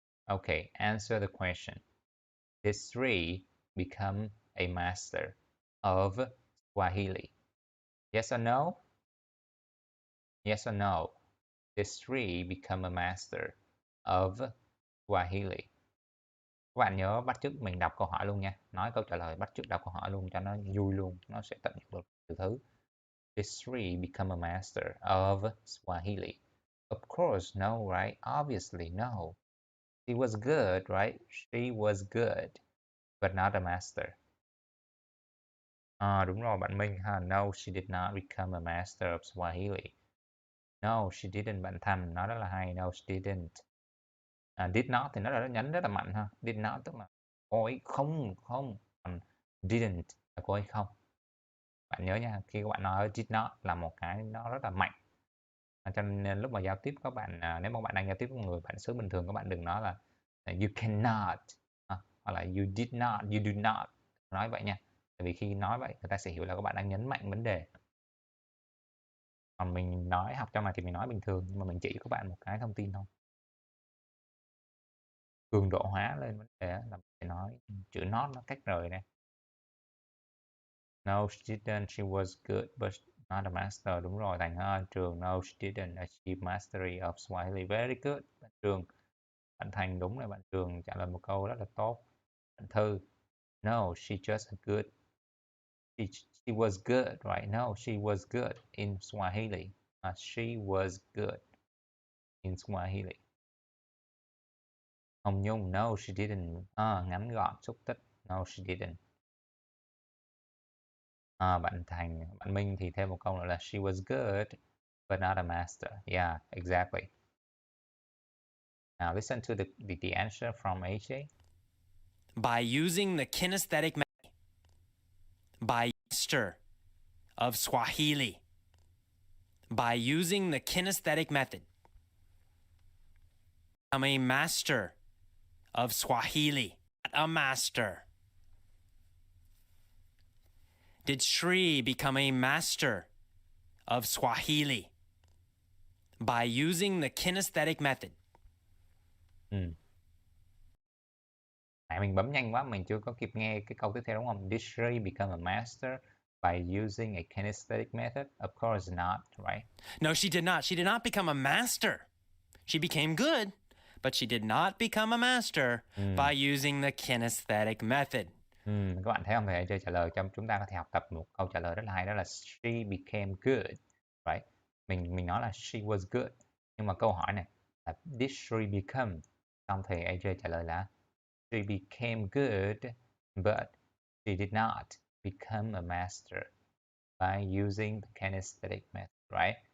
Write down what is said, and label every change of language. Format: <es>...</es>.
<en>Okay, answer the question. Did Sri become a master of Swahili? Yes or no? Yes or no? Did Sri become a master of Swahili?</en> <vi>Các bạn nhớ bắt chước mình đọc câu hỏi luôn nha. Nói câu trả lời bắt chước đọc câu hỏi luôn cho nó vui luôn. Nó sẽ tận dụng được từ thứ.</vi> <en>Did Sri become a master of Swahili? Of course, no, right? Obviously, no. She was good, right? She was good, but not a master.</en> <vi>Đúng rồi bạn Minh ha.</vi> <en>No, she did not become a master of Swahili. No, she didn't.</en> <vi>Bạn Thành nói rất là hay.</vi> <en>No, she didn't. Did not</en> <vi>thì nó là nhấn rất là mạnh ha. Did not tức là cô ấy không. Còn didn't là cô ấy không. Bạn nhớ nha, khi các bạn nói</vi> <en>did not</en> <vi>là một cái nó rất là mạnh. Cho nên lúc mà giao tiếp các bạn, nếu mà bạn đang giao tiếp với người bản xứ bình thường, các bạn đừng nói là</vi> <en>you cannot,</en> <vi>hoặc là</vi> <en>you did not, you do not.</en> <vi>Nói vậy nha. Tại vì khi nói vậy, người ta sẽ hiểu là các bạn đang nhấn mạnh vấn đề. Còn mình nói học trong này thì mình nói bình thường, nhưng mà mình chỉ cho các bạn một cái thông tin thôi. Cường độ hóa lên vấn đề là mình phải nói chữ not nó cách rời nè.</vi> <en>No, she didn't. She was good, but not a master.</en> <vi>Đúng rồi, Thành ơi.</vi> <en>Trường, no, she didn't achieve mastery of Swahili. Very good.</en> <vi>Bạn Trường, bạn Thành đúng là bạn Trường trả lời một câu rất là tốt.</vi> <en>Bạn Thư, no, she just a good. She was good, right? No, she was good in Swahili. She was good in Swahili. Hồng Nhung, no, she didn't.</en> <vi>Ngắn gọn, xúc tích.</vi> <en>No, she didn't.</en> <vi>Bạn Thành, bạn Minh thì thêm một câu nữa là</vi> <en>she was good, but not a master. Yeah, exactly. Now listen to the answer from AJ. By using the kinesthetic method. By master of Swahili. By using the kinesthetic method. I'm a master of Swahili. Not a master. Did Shri become a master of Swahili by using the kinesthetic method?</en> <vi>Nãy mình bấm nhanh quá, mình chưa có kịp nghe cái câu tiếp theo đúng không?</vi> <en>Did Shri become a master by using a kinesthetic method? Of course not, right? No, she did not. She did not become a master. She became good, but she did not become a master by using the kinesthetic method.</en> <vi>Các bạn thấy không? Thì AJ trả lời cho chúng ta có thể học tập một câu trả lời rất là hay, đó là</vi> <en>she became good, right?</en> <vi>Mình nói là</vi> <en>she was good,</en> <vi>nhưng mà câu hỏi này là</vi> <en>did she become?</en> <vi>Xong thì AJ trả lời là</vi> <en>she became good, but she did not become a master by using the kinesthetic method, right?</en>